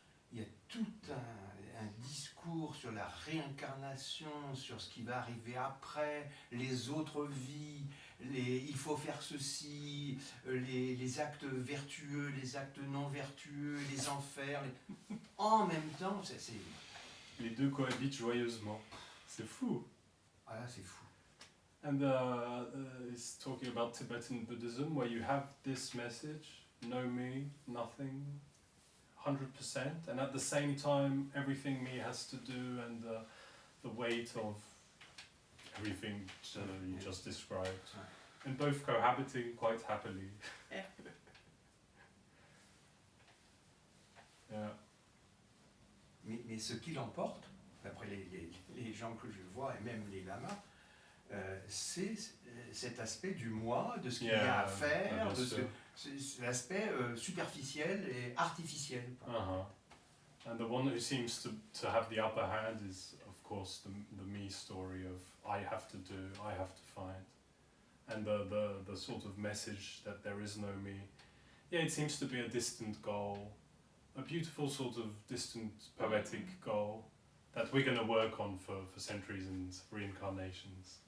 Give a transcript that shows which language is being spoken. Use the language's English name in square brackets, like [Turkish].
[French] il y a tout un discours sur la réincarnation, sur ce qui va arriver après, les autres vies, il faut faire ceci, les actes vertueux, les actes non vertueux, les enfers. En même temps, c'est... Les deux cohabitent joyeusement. C'est fou. Ah là, c'est fou. [English] And it's talking about Tibetan Buddhism, where you have this message, know me, nothing, 100%, and at the same time, everything me has to do, and the weight of everything you just described, and both cohabiting quite happily. Yeah. [French] Mais ce qui l'emporte, d'après les gens que je vois, et même les lamas, c'est cet aspect du moi, de ce qu'il y a à faire, c'est l'aspect superficiel et artificiel. [English] And the one who seems to have the upper hand is, of course, the me story of I have to do, I have to find. And the sort of message that there is no me. Yeah, it seems to be a distant goal, a beautiful sort of distant poetic goal that we're going to work on for centuries and reincarnations.